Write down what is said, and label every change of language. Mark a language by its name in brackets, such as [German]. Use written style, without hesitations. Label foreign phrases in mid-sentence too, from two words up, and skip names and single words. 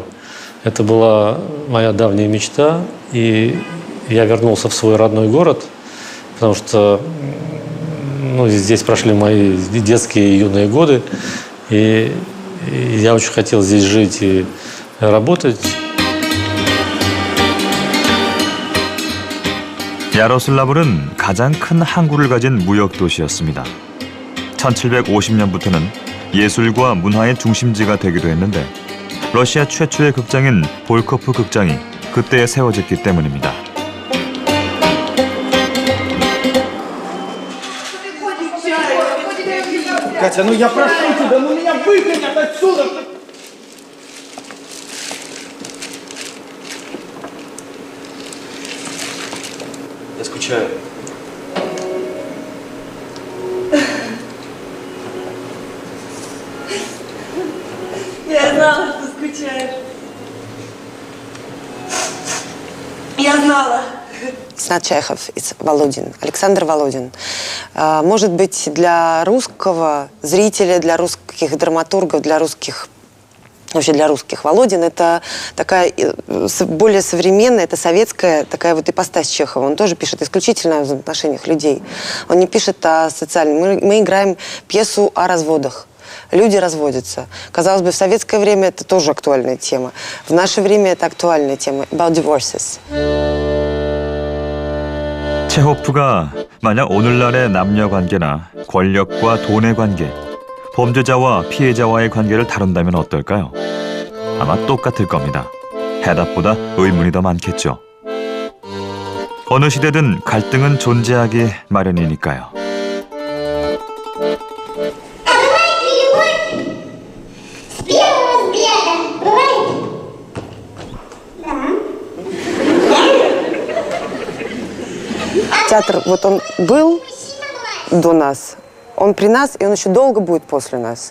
[Russian] Это была моя давняя мечта, и я вернулся в свой родной город, потому что здесь прошли мои детские и юные годы, и я очень хотел здесь жить и работать. [Korean] 야로슬라브는 가장 큰 항구를 가진 무역 도시였습니다. 1750년부터는 예술과 문화의 중심지가 되기도 했는데 러시아 최초의 극장인 볼코프 극장이 그때 세워졌기 때문입니다. [Russian] Катя, ну я прошу тебя, ну меня выгонят отсюда! Я скучаю. Я знала, что скучаешь. Я знала. [English] It's not Чехов, it's Володин, Александр Володин. [Russian] Может быть, для русского зрителя, для русских драматургов, вообще для русских Володин это такая более современная, это советская такая вот ипостась Чехова. Он тоже пишет исключительно о взаимоотношениях людей. Он не пишет о социальном. Мы играем пьесу о разводах. Люди разводятся. Казалось бы, в советское время это тоже актуальная тема. В наше время это актуальная тема. [English] About divorces. [Korean] 체호프가 만약 오늘날의 남녀 관계나 권력과 돈의 관계, 범죄자와 피해자와의 관계를 다룬다면 어떨까요? 아마 똑같을 겁니다. 해답보다 의문이 더 많겠죠. 어느 시대든 갈등은 존재하기 마련이니까요. [Russian] Театр, вот он был до нас, он при нас, и он еще долго будет после нас.